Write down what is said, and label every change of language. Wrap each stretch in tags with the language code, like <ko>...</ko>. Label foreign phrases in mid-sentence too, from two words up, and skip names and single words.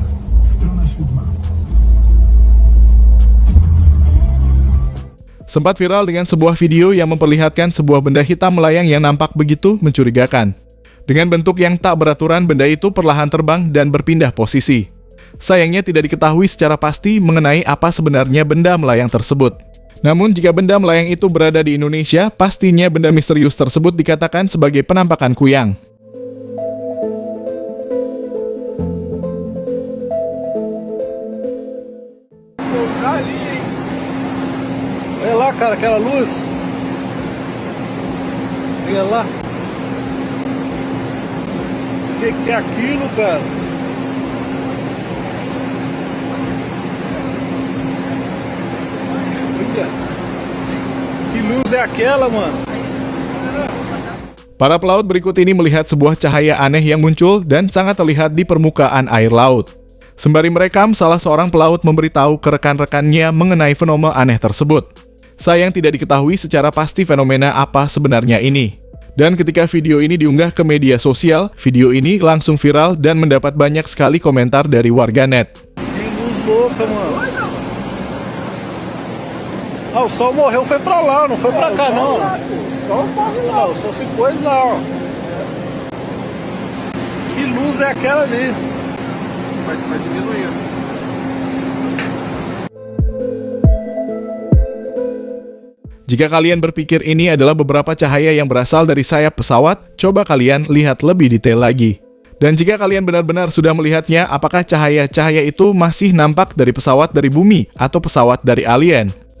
<id>Strona 7. Sempat viral dengan sebuah video yang memperlihatkan sebuah benda hitam melayang yang nampak begitu mencurigakan. Dengan bentuk yang tak beraturan, benda itu perlahan terbang dan berpindah posisi. Sayangnya tidak diketahui secara pasti mengenai apa sebenarnya benda melayang tersebut. Namun jika benda melayang itu berada di Indonesia, pastinya benda misterius tersebut dikatakan sebagai penampakan kuyang.</id> <pt>Olha lá, cara, aquela luz. Olha lá. O que é aquilo, cara? Olha. Que luz é aquela, mano?</pt> <id>Para pelaut berikut ini melihat sebuah cahaya aneh yang muncul dan sangat terlihat di permukaan air laut. Sembari merekam, salah seorang pelaut memberitahu ke rekan-rekannya mengenai fenomena aneh tersebut. Sayang tidak diketahui secara pasti fenomena apa sebenarnya ini. Dan ketika video ini diunggah ke media sosial, video ini langsung viral dan mendapat banyak sekali komentar dari warganet.</id> <pt>Que luz louca, mano. Ah, o sol morreu, foi pra lá, não foi pra cá, não. Só morre lá, o sol se pôs lá, ó. Que luz é aquela ali? Vai diminuindo.</pt> <id>Jika kalian berpikir ini adalah beberapa cahaya yang berasal dari sayap pesawat, coba kalian lihat lebih detail lagi. Dan jika kalian benar-benar sudah melihatnya, apakah cahaya-cahaya itu masih nampak dari pesawat dari bumi atau pesawat dari alien?</id>